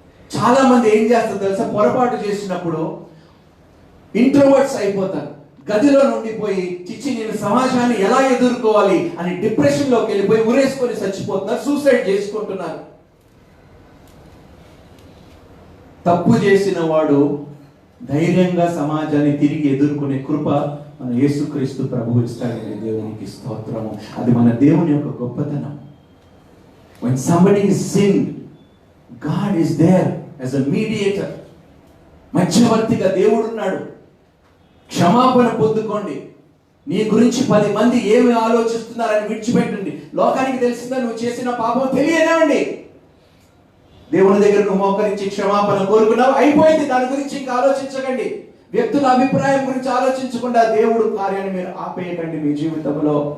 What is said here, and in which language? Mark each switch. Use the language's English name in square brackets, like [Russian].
[Telugu] చాలా మంది ఏం చేస్తారు తెలుసా? పొరపాటు చేసినప్పుడు ఇంట్రోవర్ట్స్ అయిపోతారు, గదిలో నుండిపోయి చిచ్చి నేను సమాజాన్ని ఎలా ఎదుర్కోవాలి అని డిప్రెషన్లోకి వెళ్ళిపోయి ఉరేసుకొని చచ్చిపోతున్నారు, సూసైడ్ చేసుకుంటున్నారు. తప్పు చేసిన వాడు ధైర్యంగా సమాజాన్ని తిరిగి ఎదుర్కొనే కృప మన యేసుక్రీస్తు ప్రభువు ఇస్తాడండి. దేవునికి స్తోత్రము. అది మన దేవుని యొక్క గొప్పతనం. [English] When somebody is sinned, God is there as a mediator. [Telugu] మధ్యవర్తిగా దేవుడు ఉన్నాడు. క్షమాపణ పొందుకోండి. నీ గురించి 10 మంది ఏమి ఆలోచిస్తున్నారని విడిచిపెట్టండి. లోకానికి తెలిసిందా నువ్వు చేసిన పాపం? తెలియనివ్వండి. దేవుని దగ్గర నువ్వు మోకరించి క్షమాపణ కోరుకున్నావు, అయిపోయింది. దాని గురించి ఇంకా ఆలోచించకండి. వ్యక్తుల అభిప్రాయం గురించి ఆలోచించకుండా దేవుడు కార్యాన్ని మీరు ఆపేయకండి మీ జీవితంలో.